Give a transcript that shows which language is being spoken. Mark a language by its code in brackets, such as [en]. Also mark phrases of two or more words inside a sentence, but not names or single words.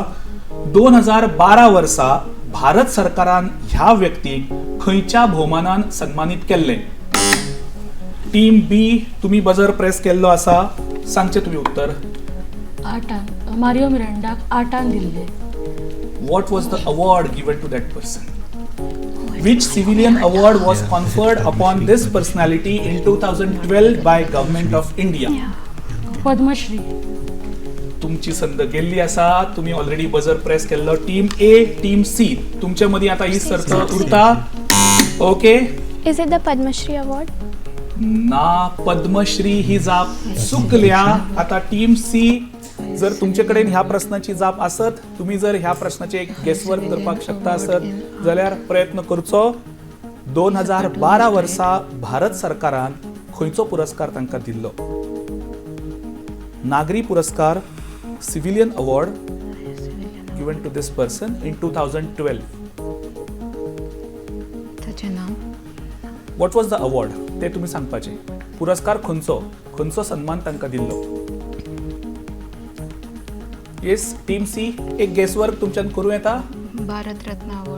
[kok] 2012 वर्सा भारत सरकारान ह्या व्यक्तीक खंयच्या भोवमानान सन्मानित केल्ले. टीम बी तुम्ही [en] buzzer press [kok] केल्लो आसा. सांगचे तुम्ही उत्तर. 8 मारियो मिरांडाक 8 दिल्ले. [en] What was the award given to that person? Which civilian award was conferred upon this personality in 2012 by Government of India? पद्मश्री. [kok] तुमची संद गेल्ली आसा. तुम्ही ऑलरेडी [en] buzzer press [kok] केल्लो. टीम ए, टीम सी, तुमच्या मदीं आता ही सर्त उरता. ओके, [en] is it the Padmashri award? [kok] ना, पद्मश्री ही जाप चुकल्या. आता टीम सी, जर तुमचे कडेन ह्या प्रश्नाची जाप आसत, तुम्ही जर ह्या प्रश्नाचे एक गेसवर्क करपाक शकता आसत जाल्यार प्रयत्न करचो. 2012 वर्सा भारत सरकारान खंयचो पुरस्कार तांकां दिल्लो? नागरी पुरस्कार, [en] civilian award given to this person in 2012. [kok] ताचें नांव [en] what was the award [kok] ते तुम्ही सांगपाचे. पुरस्कार खंयचो सन्मान तांकां दिल्लो? येस, टीम सी, एक गेसवर्क तुमच्यान करूं येता? भारत रत्न अवॉर्ड.